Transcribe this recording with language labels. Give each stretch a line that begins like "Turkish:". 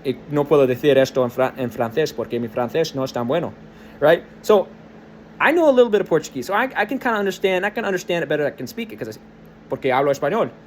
Spanish: No puedo decir esto en francés porque mi francés no es tan bueno, right?
English: So, I know a little bit of Portuguese, so I can kind of understand. I can understand it better. I can speak it
Spanish: porque hablo español.